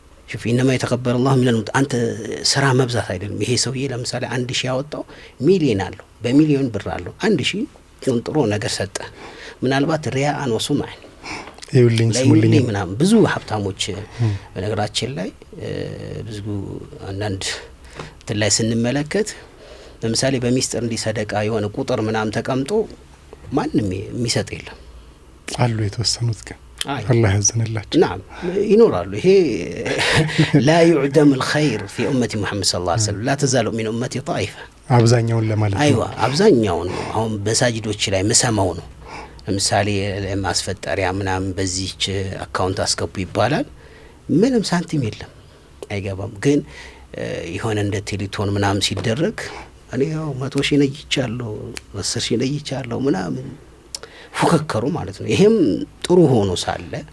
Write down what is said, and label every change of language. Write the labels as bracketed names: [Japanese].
[Arabic] شوف انما يتقبل الله من [Amharic] አንተ ስራ መብዛት አይደለም። ይሄ ሰውዬ ለምሳሌ 1000 ያወጣው ሚሊዮን አለው በሚሊዮን ብር አለው 1000 ጥሩ ነገር ሰጠ። ምናልባት ሪያአን ወሱማን ይውልኝ ስሙልኝ ምናምን ብዙ ሀብታሞች በነገራችን ላይ ብዙ አንዳንድ ላይ ስንመለከት ለምሳሌ በሚስጥር እንዲሰደቃ የሆነ ቁጥር ምናምን ተቀምጦ ማንንም የሚሰጥ የለም አሉ የተወሰኑት ግን አላህ ያዘነላቸው ናም ይኖራሉ። ይሄ [Arabic] لا يعدم الخير في امه محمد صلى الله عليه وسلم لا تزال من امتي طائفه [Amharic] አብዛኛውን ለማለት ነው። አይዋ አብዛኛውን አሁን በሳጅዶች ላይ መሰማው ነው። ለምሳሌ ማስፈጠሪያ ምናምን በዚህች አካውንት አስገቡ ይባላል። ምንም ሳንቲም የለም አይገባም። ግን ይሆነ እንደ ቴሌቶን ምናምን ሲደረግ እኔ ያው 100 ሺህ ነይቻለሁ 10 ሺህ ነይቻለሁ ምናምን ፉከከሩ ማለት ነው። ይሄም ጥሩ ሆኖ ሳለ